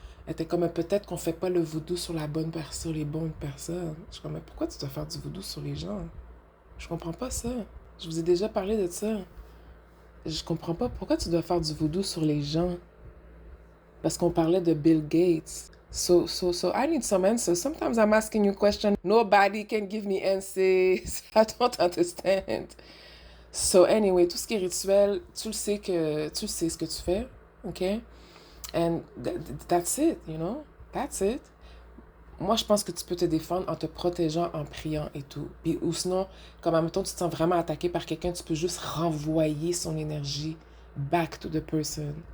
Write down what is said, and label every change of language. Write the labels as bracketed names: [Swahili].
[French] Elle était comme, peut-être qu'on fait pas le voodoo sur la bonne personne, sur les bonnes personnes. Je suis comme, mais pourquoi tu dois faire du voodoo sur les gens? Je comprends pas ça. Je vous ai déjà parlé de ça. Je comprends pas pourquoi tu dois faire du voodoo sur les gens. Parce qu'on parlait de Bill Gates. [English] So I need some answers. Sometimes I'm asking you questions. Nobody can give me answers. I don't understand. So anyway, [French] tout ce qui est rituel, tu sais ce que tu fais, ok? [English] And that's it, That's it. [French] Moi, je pense que tu peux te défendre en te protégeant, en priant et tout. Puis, ou sinon, comme à mettons, tu te sens vraiment attaqué par quelqu'un, tu peux juste renvoyer son énergie [English] back to the person.